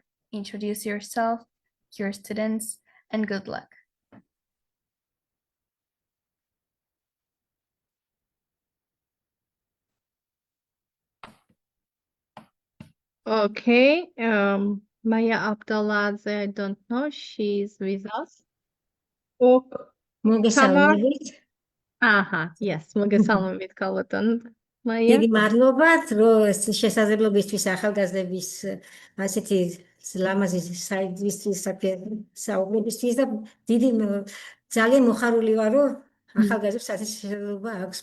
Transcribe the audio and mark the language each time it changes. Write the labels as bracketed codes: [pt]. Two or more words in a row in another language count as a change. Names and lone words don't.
[en] Introduce yourself, your students, and good luck. Okay. Maya Abdeladze, I don't know. She's with us. Oh, [ka] მოგესალმებით. [en] Aha, yes, [ka] მოგესალმებით ქალბატონ Maya. დიდი მადლობათ, რომ ეს შესაძლებლობისთვის ახალგაზრდების ასეთი ლამაზი საიდისთვის საუბრებისთვის და დიდი ძალიან მოხარული ვარ, რომ ახალგაზრდებს ასეთი შესაძლებლობა აქვს.